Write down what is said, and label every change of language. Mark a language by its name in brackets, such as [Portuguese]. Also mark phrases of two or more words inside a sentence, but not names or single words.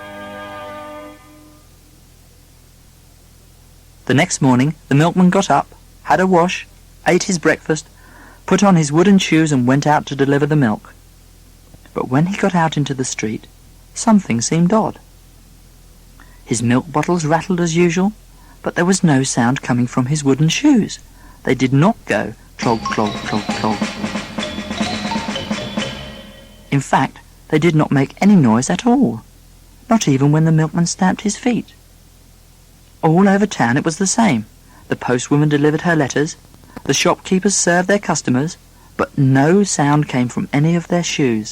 [English] The next morning the milkman got up, had a wash, ate his breakfast, put on his wooden shoes and went out to deliver the milk. But when he got out into the street, something seemed odd. His milk bottles rattled as usual, but there was no sound coming from his wooden shoes. They did not go clog, clog, clog, clog. In fact, they did not make any noise at all, not even when the milkman stamped his feet. All over town it was the same. The postwoman delivered her letters, the shopkeepers served their customers, but no sound came from any of their shoes.